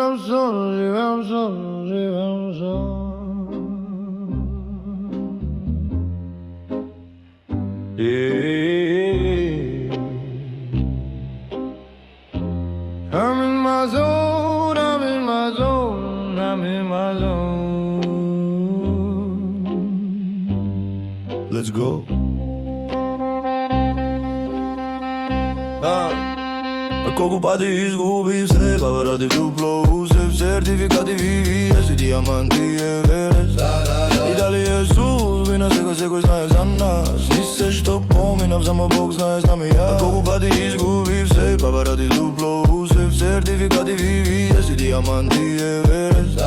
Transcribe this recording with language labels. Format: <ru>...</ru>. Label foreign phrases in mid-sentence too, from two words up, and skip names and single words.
<en>I'm in my zone, I'm in my zone, I'm in my zone. Let's go.</en> <mk>Колку пати изгубив се, па ради дупло усев, сертификати VVS и диаманти Еверест. И дали е судбина, сега секој знае за нас. Ни се што поминав, само Бог знае, знам и ја. Колку пати изгубив се, па ради дупло усев, сертификати VVS и диаманти Еверест.</mk>